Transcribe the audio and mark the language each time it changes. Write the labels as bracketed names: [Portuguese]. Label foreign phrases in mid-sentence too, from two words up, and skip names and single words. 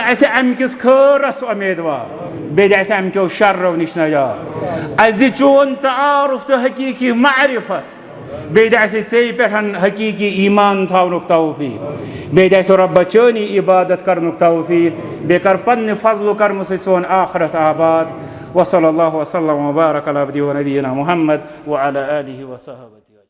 [Kashmiri] اسہِ امہِ کِس خٲرس امیدوار بیٚیہِ دِ اسہِ امہِ کیو شرو نِش نجات اسہِ دِ چون تعارف تہٕ حقیٖقی معرفت بیٚیہِ دِ اسہِ ژےٚ پٮ۪ٹھ حقیٖقی ایمان تھاونُک توفیق بیٚیہِ دِ اسہِ رۄبا چٲنی عبادت کرنُک توفیق بیٚیہِ کر پننہِ فضلو کرمہٕ سۭتۍ سون آخرت آباد [Arabic] وصلی اللہ وسلم وبارک علی عبدہ ونبینا محمد وعلی آلہ وصحبہ.